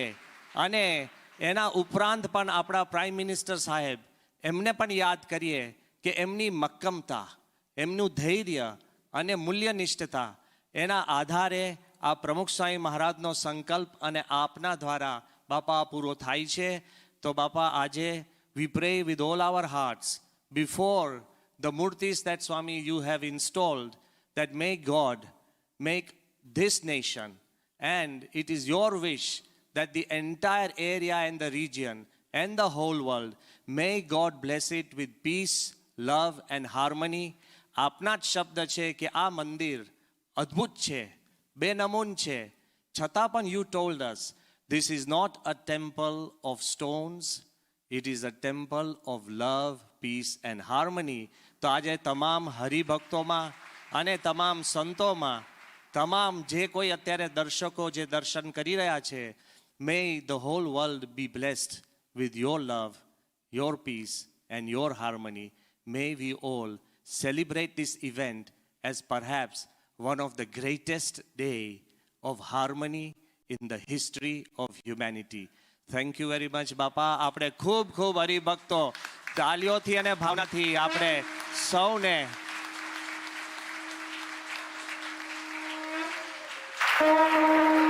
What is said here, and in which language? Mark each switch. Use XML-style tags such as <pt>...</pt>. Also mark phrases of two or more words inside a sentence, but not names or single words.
<gu>અને એના ઉપરાંત પણ આપણા પ્રાઇમ મિનિસ્ટર સાહેબ, એમને પણ યાદ કરીએ કે એમની મક્કમતા, એમનું ધૈર્ય અને મૂલ્યનિષ્ઠતા, એના આધારે આ પ્રમુખ સ્વામી મહારાજનો સંકલ્પ અને આપના દ્વારા બાપા પૂરો થાય છે. તો બાપા આજે</gu> <en>we pray with all our hearts before the murtis that Swami you have installed, that may God make this nation, and it is your wish that the entire area and the region and the whole world, may God bless it with peace, love and harmony.</en> <gu>આપના જ શબ્દ છે કે આ મંદિર અદ્ભુત છે, બેનમૂન છે, છતાં પણ</gu> <en>you told us this is not a temple of stones, it is a temple of love, peace and harmony.</en> <gu>તો આજે તમામ હરિભક્તોમાં અને તમામ સંતોમાં, તમામ જે કોઈ અત્યારે દર્શકો જે દર્શન કરી રહ્યા છે,</gu> <en>may the whole world be blessed with your love, your peace and your harmony. May we all celebrate this event as perhaps one of the greatest day of harmony in the history of humanity. Thank you very much બાપા.</en> <gu>આપણે ખૂબ ખૂબ હરિભક્તો તાલીઓથી અને ભાવનાથી આપણે સૌને</gu>